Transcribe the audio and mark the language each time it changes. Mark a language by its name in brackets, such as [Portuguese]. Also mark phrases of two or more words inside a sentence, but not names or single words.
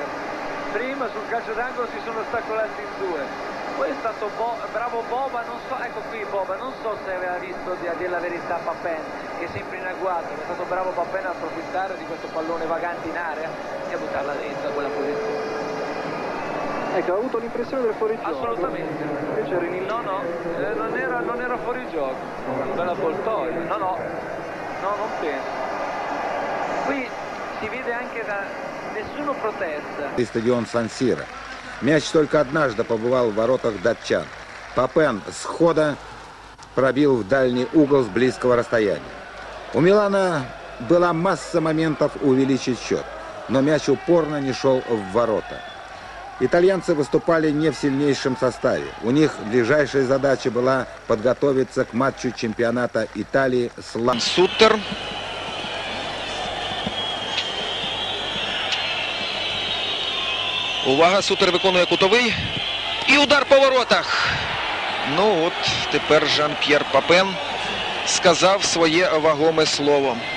[Italian] Prima sul calcio d'angolo si sono ostacolati in due, poi è stato bravo Boba, non so, ecco qui Boba, non so se aveva visto a dire la verità Papen, che è sempre in agguato, è stato bravo Papen a approfittare di questo pallone vagante in area e a buttarla dentro a quella posizione. Ecco, ho avuto l'impressione del fuorigioco. Assolutamente. No, non era fuorigioco, bella Boltoia, no, non penso. Qui si vede anche da nessuno protesta. [Russian] Стадион Сан-Сиро. Мяч только однажды побывал в воротах датчан. Папен с хода пробил в дальний угол с близкого расстояния. У Милана была масса моментов увеличить счет, но мяч упорно не шел в ворота. Итальянцы выступали не в сильнейшем составе. У них ближайшая задача была подготовиться к матчу чемпионата Италии с [Ukrainian] Сутер. Увага, Сутер виконує кутовий. І удар по воротах. Ну от, тепер Жан-П'єр Папен сказав своє вагоме слово.